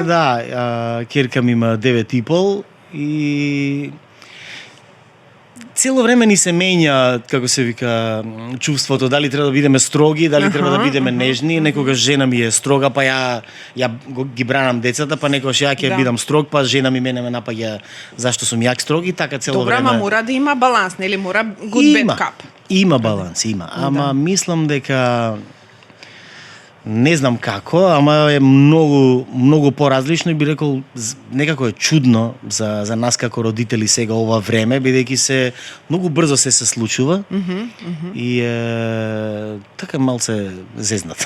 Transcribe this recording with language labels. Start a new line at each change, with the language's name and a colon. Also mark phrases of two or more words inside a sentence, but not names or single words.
Macedonian: Да, керка ми има 9,5 и цело време ни се менја, како се вика, чувството, дали треба да бидеме строги, дали треба да бидеме нежни, некогаш жена ми е строга, па ја ги бранам децата, па некогаш ја ќе бидам строг, па жена ми мене ме напаѓа зашто сум јак строг и така цело Добра, време. ама мора да има баланс, нели?
English: Мора good bad cup.
Macedonian: Има баланс, има. Ама мислам дека не знам како, ама е многу поразлично и би рекол некако е чудно за нас како родители сега ова време, бидејќи се многу брзо се случува. И така малце зезнат.